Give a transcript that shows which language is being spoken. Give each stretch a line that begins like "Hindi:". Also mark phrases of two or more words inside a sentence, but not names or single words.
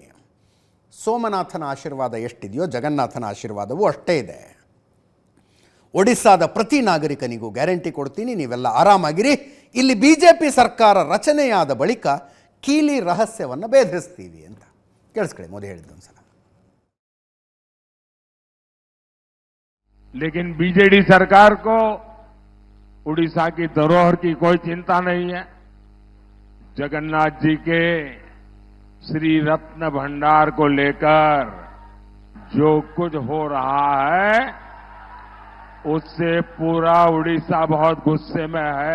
Kannada: ಸೋಮನಾಥನ ಆಶೀರ್ವಾದ ಎಷ್ಟಿದೆಯೋ ಜಗನ್ನಾಥನ ಆಶೀರ್ವಾದವೂ ಅಷ್ಟೇ ಇದೆ. ಒಡಿಸ್ಸಾದ ಪ್ರತಿ ನಾಗರಿಕನಿಗೂ ಗ್ಯಾರಂಟಿ ಕೊಡ್ತೀನಿ, ನೀವೆಲ್ಲ ಆರಾಮಾಗಿರಿ. ಇಲ್ಲಿ BJP ಸರ್ಕಾರ ರಚನೆಯಾದ ಬಳಿಕ ಕೀಲಿ ರಹಸ್ಯವನ್ನು ಭೇದಿಸ್ತೀವಿ ಅಂತ. ಕೇಳಿಸ್ಕೊಳ್ಳಿ ಮೋದಿ ಹೇಳಿದ್ದು ಒಂದ್ಸಲ.
Hindi: लेकिन बीजेडी सरकार को उड़ीसा की धरोहर की कोई चिंता नहीं है। जगन्नाथ जी के श्री रत्न भंडार को लेकर जो कुछ हो रहा है उससे पूरा उड़ीसा बहुत गुस्से में है।